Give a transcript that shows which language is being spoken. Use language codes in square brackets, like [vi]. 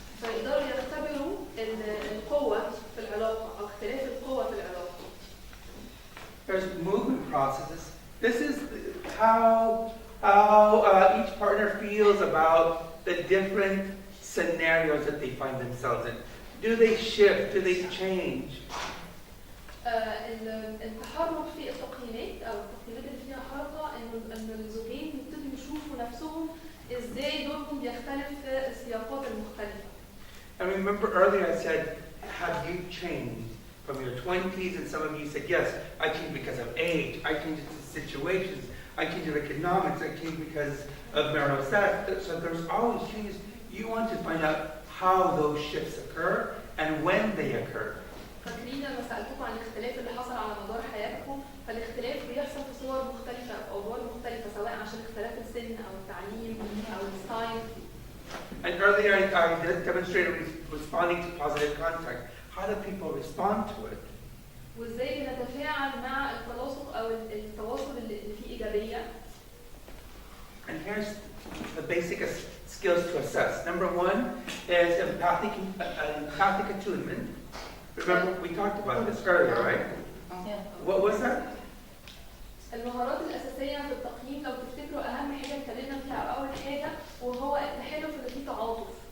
[ar] فيقدروا يختبروا القوه في العلاقه او اختلاف القوه في العلاقه. [en] There's movement processes. This is how each partner feels about the different scenarios that they find themselves in. Do they shift? Do they change? [ar] التحرك في التقييمات او التقييمات اللي فيها حركه ان الزوجين يبتدوا يشوفوا نفسهم ازاي دورهم بيختلف في السياقات المختلفه. [en] I remember earlier I said, have you changed from your 20s? And some of you said, yes, I changed because of age. I changed to situations. I changed to economics. I changed because of marital status. So there's always changes. You want to find out how those shifts occur and when they occur. [ar] فاكرين لما سالتكم عن الاختلاف اللي حصل على مدار حياتكم فالاختلاف بيحصل في صور مختلفه او ادوار مختلفه سواء عشان اختلاف السن او التعليم او الستايل. [en] And earlier I demonstrated responding to positive contact. How do people respond to it? [ar] وازاي بنتفاعل مع التلاصق او التواصل اللي فيه ايجابيه. [en] And here's the basic skills to assess. Number 1 is empathic attunement. Remember, we talked about this earlier, right? Yeah. What was that? [ar] المهارات الأساسية في التقييم لو تفتكروا أهم حاجة اتكلمنا فيها أول حاجة وهو التحالف اللي فيه تعاطف.